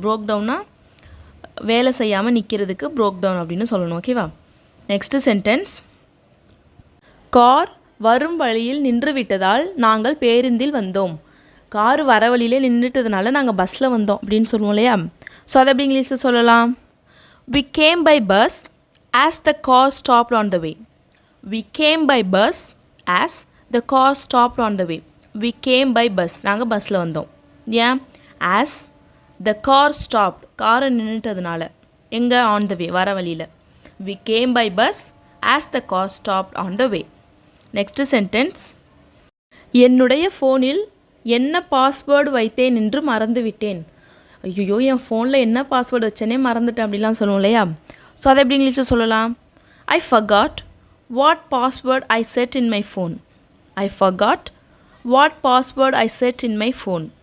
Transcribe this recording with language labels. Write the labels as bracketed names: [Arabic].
[Tamil] Broek டவுன்னா வேலை செய்யாமல் நிற்கிறதுக்கு ப்ரோக் டவுன் அப்படின்னு சொல்லணும். ஓகேவா? நெக்ஸ்ட்டு சென்டென்ஸ் கார் வரும் வழியில் நின்று விட்டதால் நாங்கள் பேருந்தில் வந்தோம். கார் வர வழியில் நின்றுட்டதுனால நாங்கள் பஸ்ஸில் வந்தோம் அப்படின்னு சொல்லுவோம் இல்லையா? ஸோ அதை எப்படி இங்கிலீஷில் சொல்லலாம்? [English] We came by bus as the car stopped on the way. We came by bus as the car stopped on the way. We came by bus. [Tamil] நாங்கள் பஸ்ஸில் வந்தோம். ஏன்? [English] as the car stopped. [Tamil] காரை நின்றுட்டதுனால. எங்கே? [English] on the way, [Tamil] வர வழியில். [English] We came by bus as the car stopped on the way. Next sentence [Tamil] என்னுடைய ஃபோனில் என்ன பாஸ்வேர்டு வைத்தேன் என்று மறந்து விட்டேன். ஐயோ என் ஃபோனில் என்ன பாஸ்வேர்டு வச்சேனே மறந்துட்டேன் அப்படிலாம் சொல்லுவோம் இல்லையா? ஸோ அதை எப்படி இங்கிலீஷில் சொல்லலாம்? [English] I forgot what password I set in my phone. I forgot what password I set in my phone.